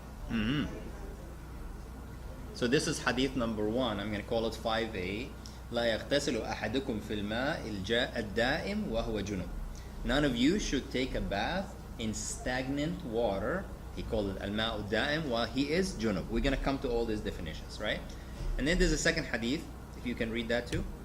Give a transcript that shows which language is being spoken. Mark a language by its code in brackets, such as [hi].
[en] Mm-hmm. So this is hadith number 1. I'm going to call it 5a. [ar] لا يغتسل أحدكم في الماء الدائم وهو جنب. [en] None of you should take a bath in stagnant water. He called it [ar] الماء الدائم [en] while he is junub. We're going to come to all these definitions, right? And then there's a second hadith, if you can read that too.